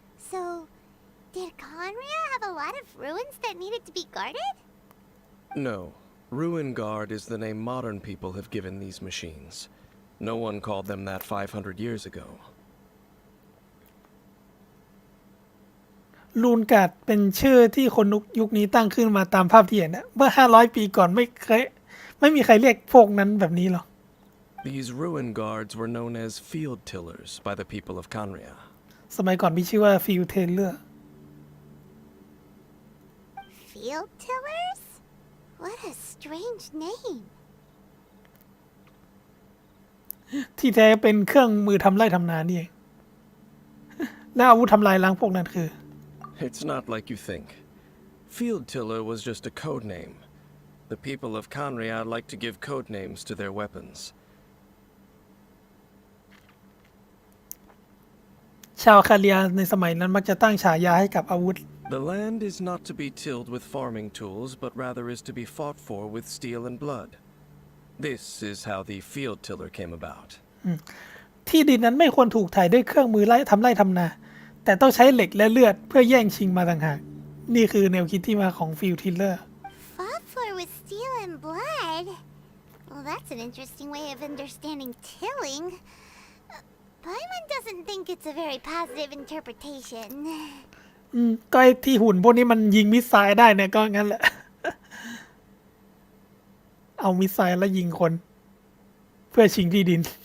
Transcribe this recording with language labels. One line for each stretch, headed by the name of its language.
English: So, did Conria have a lot of ruins that needed to be guarded? No. Ruin Guard is the name modern people have given these machines. No one called them that 500 years ago.
Thai: ลูนการ์ดเป็นชื่อที่คนยุคนี้ตั้งขึ้นมาตามภาพที่เห็นนะเมื่อ500 ปีก่อนไม่มีใครเรียกพวกนั้นแบบนี้หรอก
English: These ruin guards were known as field tillers by the people of Conria.
Thai: สมัยก่อนมีชื่อว่าฟิลเทเลอร์
English: Field tillers? What a strange name.
Thai: ที่แท้เป็นเครื่องมือทำไร่ทำนานี่เอง และอาวุธทำลายล้างพวกนั้นคือ
English: It's not like you think. Field Tiller was just a code name. The people of Canria like to give code names to their weapons.
Thai: ชาวคาเรียในสมัยนั้นมักจะตั้งฉายาให้กับอาวุธ
English: The land is not to be tilled with farming tools, but rather is to be fought for with steel and blood. This is how the Field Tiller came about.
Thai: ที่ดินนั้นไม่ควรถูกไถด้วยเครื่องมือไร่ทำนา แต่ต้องใช้เหล็กและเลือดเพื่อแย่งชิงมาต่างหาก นี่คือแนวคิดที่มาของฟิลทิลเลอร์
English: Fought for with steel and blood? Well, that's an interesting way of understanding tilling. Paimon doesn't think it's a very positive interpretation.
Thai: ก็ไอ้ที่หุ่นพวกนี้มันยิงมิสไซล์ได้เนี่ยก็งั้นแหละ เอามิสไซล์แล้วยิงคน เพื่อชิงที่ดิน